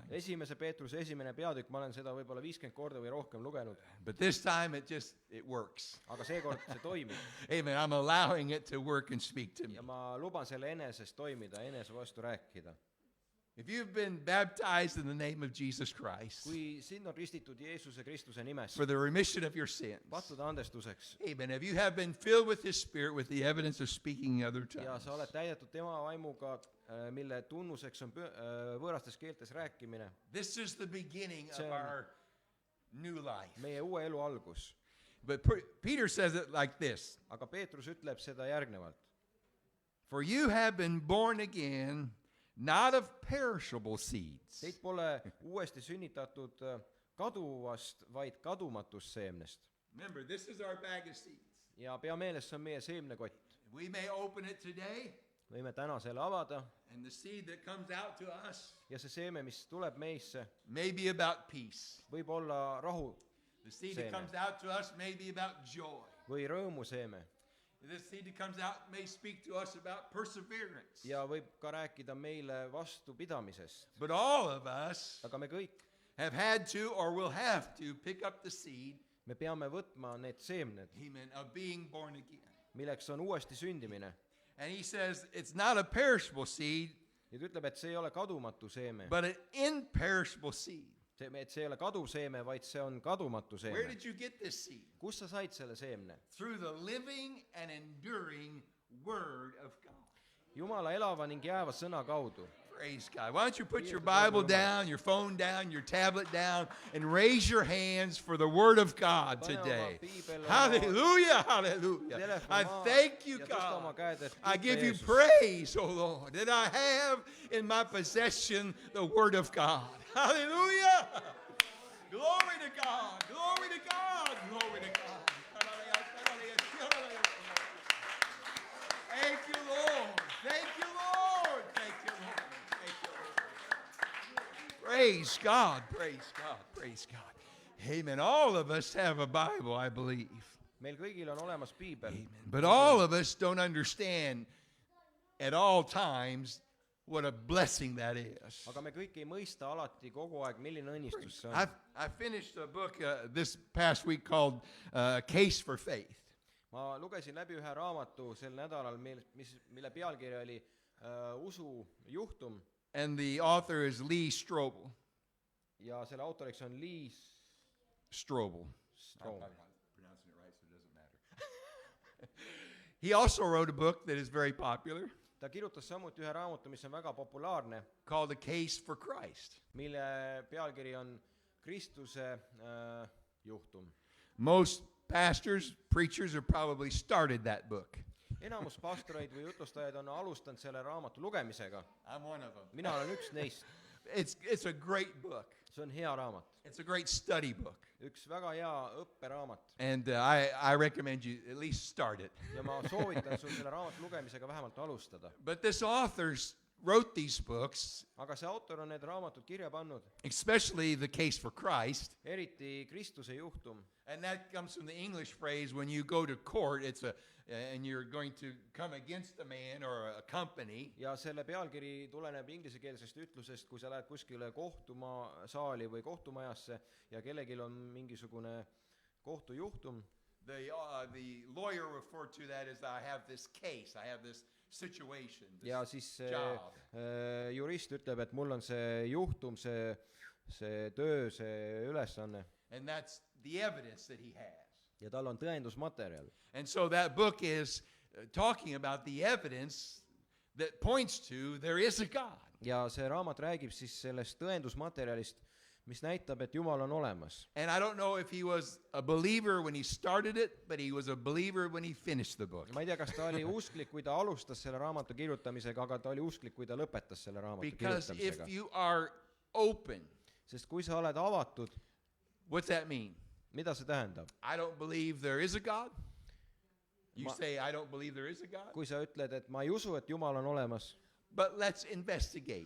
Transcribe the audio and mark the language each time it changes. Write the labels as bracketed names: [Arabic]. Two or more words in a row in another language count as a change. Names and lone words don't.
[Estonian] Esimese Peetruse 1. peatükk, ma olen seda võib-olla 50 korda või rohkem lugenud, [English] But this time it works. [Estonian] aga seekord see toimib. [English] Amen. I'm allowing it to work and speak to me. [Estonian] Ja ma luban selle enesest toimida, enese vastu rääkida. [English] If you've been baptized in the name of Jesus Christ [Estonian] Kui sind on ristitud Jeesuse Kristuse nimes, [English] for the remission of your sins, [Estonian] pattude andestuseks, [English] amen. If you have been filled with His Spirit with the evidence of speaking in other [Estonian] ja [English] tongues, [Estonian] sa oled täidetud tema vaimuga, mille tunnuseks on võõrastes keeltes rääkimine, [English] this is the beginning [Estonian] See [English] of [Estonian] on- [English] our new life. [Estonian] meie uue elu algus. [English] But Peter says it like this: [Estonian] Aga Peetrus ütleb seda järgnevalt. [English] For you have been born again, not of perishable seeds, [Estonian] Teid pole uuesti sünnitatud kaduvast, vaid kadumatust seemnest. [English] remember, this is our bag of seeds. [Estonian] Ja pea meeles, see on meie seemnekott. [English] We may open it today, [Estonian] Võime täna selle avada [English] and the seed that comes out to us [Estonian] ja see seeme, mis tuleb meisse, [English] may be about peace. [Estonian] võib olla rahu [English] The seed [Estonian] Seeme. [English] that comes out to us may be about joy. [Estonian] või rõõmuseeme [English] This seed that comes out may speak to us about perseverance. [Estonian] ja võib ka rääkida meile vastupidamisest. [English] But all of us [Estonian] Aga me kõik, [English] have had to or will have to pick up the seed, [Estonian] me peame võtma need seemned, [English] amen, of being born again. [Estonian] milleks on uuesti sündimine. [English] And he says it's not a perishable seed, [Estonian] ja ta ütleb, et see ei ole kadumatu seeme, [English] but an imperishable seed. [Estonian] et see ei ole kaduv seeme, vaid see on kadumatu [English] Where [Estonian] seeme. [English] did you get this seed? [Estonian] Kust sa said selle seemne? [English] Through the living and enduring Word of God. [Estonian] Jumala elava ning jääva sõna kaudu. [English] Praise God. Why don't you put your Bible down, your phone down, your tablet down, and raise your hands for the Word of God today. Hallelujah, hallelujah. I thank you, God. I give you praise, oh Lord, that I have in my possession the Word of God. Hallelujah. Glory to God, glory to God, glory to God. Thank you, Lord. Thank you, Lord. Thank you, Lord. Thank you, Lord. Praise God, praise God, praise God. Amen. All of us have a Bible, I believe. [Estonian] meil kõigil on olemas piibel. [English] But all of us don't understand at all times what a blessing that is. [Estonian] aga me kõik ei mõista alati kogu aeg, milline õnnistus see on. [English] I finished a book this past week called Case for Faith. [Estonian] ma lugesin läbi ühe raamatu sel nädalal, mille pealkiri oli usujuhtum [English] And the author is Lee Strobel. [Estonian] ja selle autoriks on Lee Strobel. Strobel. [English] I'm not pronouncing it right, so it doesn't matter. He also wrote a book that is very popular [Estonian] ta kirjutas samuti ühe raamatu, mis on väga populaarne, [English] called A Case for Christ. [Estonian] mille pealkiri on Kristuse juhtum. [English] Most pastors, preachers have probably started that book. [Estonian] enamus pastoreid või jutlustajaid on alustanud selle raamatu lugemisega. [English] I'm one of them. [Estonian] mina olen üks neist. [English] It's a great book. [Estonian] see on hea raamat, [English] It's a great study book. [Estonian] üks väga hea õpperaamat [English] And I recommend you at least start it. [Estonian] ja ma soovitan sul selle raamatu lugemisega vähemalt alustada. [English] But this author wrote these books, [Estonian] aga see autor on need raamatud kirja pannud, [English] especially The Case for Christ. [Estonian] eriti Kristuse juhtum. [English] And that comes from the English phrase when you go to court, and you're going to come against a man or a company. [Estonian] ja selle pealkiri tuleneb inglisekeelsest ütlusest, kui sa lähed kuskile kohtusaali või kohtumajasse ja kellelgi on mingisugune kohtujuhtum. [English] The lawyer referred to that as I have this case, I have this situation, this [Estonian] ja siis [English] job. [Estonian] jurist ütleb, et mul on see juhtum, see töö, see ülesanne [English] And that's the evidence that he has. [Estonian] ja tal on tõendusmaterjal. [English] And so that book is talking about the evidence that points to there is a God. [Estonian] ja see raamat räägib siis sellest tõendusmaterjalist, mis näitab, et Jumal on olemas. [English] And I don't know if he was a believer when he started it, but he was a believer when he finished the book. [Estonian] ma ei tea, kas ta oli usklik, kui ta alustas selle raamatu kirjutamisega, aga ta oli usklik, kui ta lõpetas selle raamatu [English] Because if [Estonian] kirjutamisega. [English] you are open, [Estonian] sest kui sa oled avatud, [English] what's that mean? [Estonian] mida see tähendab? [English] I don't believe there is a God. You [Estonian] Ma- [English] say, I don't believe there is a God. [Estonian] kui sa ütled, et ma ei usu, et Jumal on olemas, [English] But let's investigate.